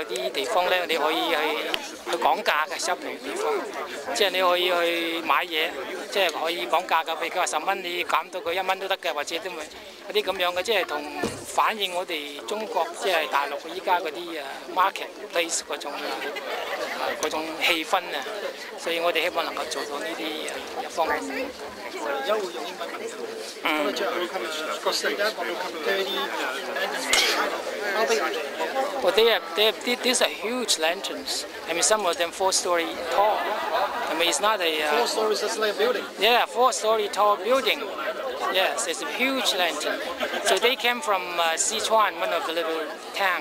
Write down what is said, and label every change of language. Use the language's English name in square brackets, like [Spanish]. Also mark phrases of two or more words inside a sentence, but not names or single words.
[Cantonese] 啲地方咧，你可以去講價嘅 shopping 地方，即係你可以去買嘢，即係可以講價㗎。譬如佢話10蚊，你減到佢1蚊都得嘅，或者都咪嗰啲咁樣嘅，即係同反映我哋中國即係大陸依家嗰啲marketplace 嗰種氣氛啊，所以我哋希望能夠做到呢啲一方面。而家會用英文問。咁最後佢哋 [English] How big are they? Well, these are huge lanterns. I mean, some of them 4-story tall. I mean, it's not a 4 stories. That's like a building. Yeah, 4-story tall building. Yes, it's a huge lantern. So they came from Sichuan, one of the little towns.